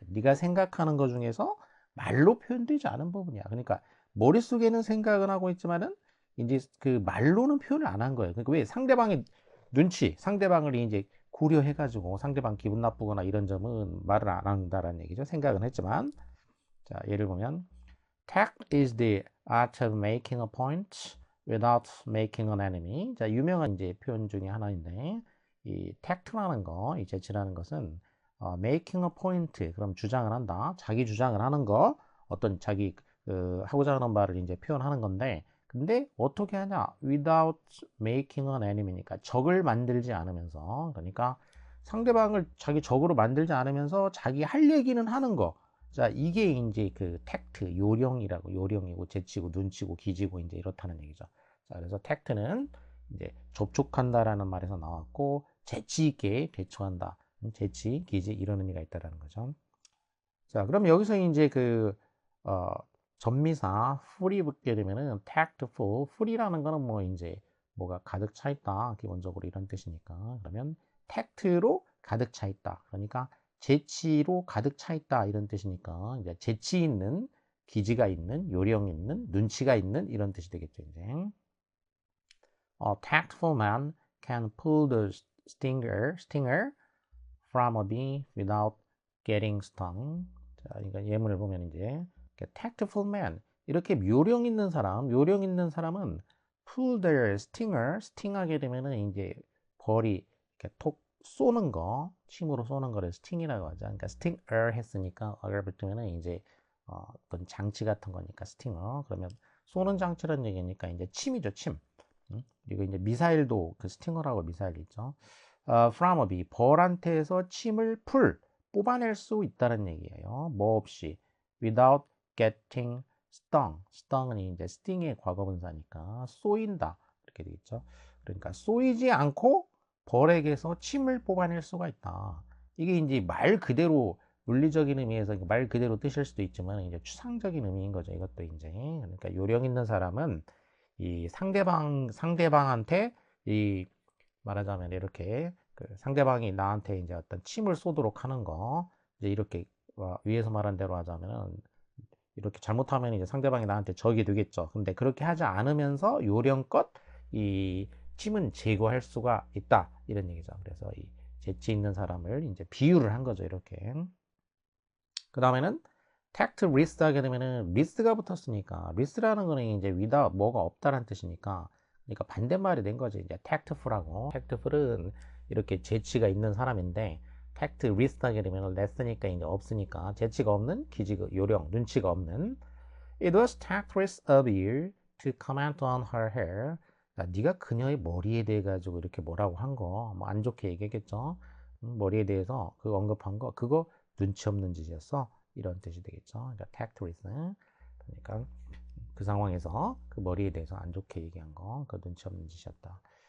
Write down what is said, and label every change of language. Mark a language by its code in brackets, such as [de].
[ko] 네가 생각하는 것 중에서 말로 표현되지 않은 부분이야. 그러니까, 머릿속에는 생각은 하고 있지만은, 이제 그 말로는 표현을 안 한 거예요. 그러니까 왜 상대방의 눈치, 상대방을 이제 고려해가지고 상대방 기분 나쁘거나 이런 점은 말을 안 한다라는 얘기죠. 생각은 했지만. 자, 예를 보면 [en] tact is the art of making a point without making an enemy. [ko] 자, 유명한 이제 표현 중에 하나인데 이 tact라는 거, 이 재치라는 것은 [en] making a point, [ko] 그럼 주장을 한다. 자기 주장을 하는 거, 어떤 자기 하고자 하는 말을 이제 표현하는 건데, 근데 어떻게 하냐? [en] without making an enemy [ko] 니까 적을 만들지 않으면서, 그러니까 상대방을 자기 적으로 만들지 않으면서 자기 할 얘기는 하는 거. 자, 이게 이제 그 택트, 요령이라고, 요령이고, 재치고, 눈치고, 기지고, 이제 이렇다는 얘기죠. 자, 그래서 택트는 이제 접촉한다라는 말에서 나왔고, 재치 있게 대처한다. 재치, 기지, 이런 의미가 있다라는 거죠. 자, 그럼 여기서 이제 어, 전미사 ful이 붙게 되면은 tactful, ful이라는 거는 뭐 이제 뭐가 가득 차 있다. 기본적으로 이런 뜻이니까. 그러면 tact로 가득 차 있다. 그러니까 재치로 가득 차 있다. 이런 뜻이니까 이제 재치 있는, 기지가 있는, 요령 있는, 눈치가 있는 이런 뜻이 되겠죠, 이제. [en] A tactful man can pull the stinger from a bee without getting stung. [ko] 자, 그러니까 예문을 보면 이제 tactful man, 이렇게 요령 있는 사람은 [en] pull their stinger, [ko] sting하게 되면은 이제 벌이 이렇게 톡 쏘는 거, 침으로 쏘는 거를 sting이라고 하죠. 그러니까 stinger 했으니까 어를 붙으면은 이제 어떤 장치 같은 거니까 stinger. 그러면 쏘는 장치라는 얘기니까 이제 침이죠, 침. 그리고 이제 미사일도 그 스팅어라고 미사일 있죠. [en] from a bee, [ko] 벌한테서 침을 뽑아낼 수 있다는 얘기예요. 뭐 없이 [en] without getting stung. [ko] sting은 이제 sting의 과거분사니까 쏘인다 이렇게 되겠죠. 그러니까 쏘이지 않고 벌에게서 침을 뽑아낼 수가 있다. 이게 이제 말 그대로 물리적인 의미에서 말 그대로 뜻일 수도 있지만 이제 추상적인 의미인 거죠. 이것도 이제 그러니까 요령 있는 사람은 이 상대방한테 이 말하자면 이렇게 그 상대방이 나한테 이제 어떤 침을 쏘도록 하는 거, 이제 이렇게 위에서 말한 대로 하자면은 이렇게 잘못하면 이제 상대방이 나한테 적이 되겠죠. 근데 그렇게 하지 않으면서 요령껏 이 침은 제거할 수가 있다, 이런 얘기죠. 그래서 이 재치 있는 사람을 이제 비유를 한 거죠. 이렇게. 그 다음에는 텍트 리스트 하게 되면은 리스트가 붙었으니까, 리스트라는 거는 이제 위다 뭐가 없다라는 뜻이니까 그러니까 반대말이 된 거죠. 이제 tactful하고. tactful은 이렇게 재치가 있는 사람인데 tactless 하게 되면 less니까 이제 없으니까 재치가 없는, 기지가 요령, 눈치가 없는. [en] It was tactless of you to comment on her hair. [ko] 자, 네가 그녀의 머리에 대해 가지고 이렇게 뭐라고 한 거, 뭐 안 좋게 얘기했겠죠. 머리에 대해서 그 언급한 거, 그거 눈치 없는 짓이었어. 이런 뜻이 되겠죠. 그러니까 tactless. 그러니까 그 상황에서 그 머리에 대해서 안 좋게 얘기한 거, 그 눈치 없는 짓이었다.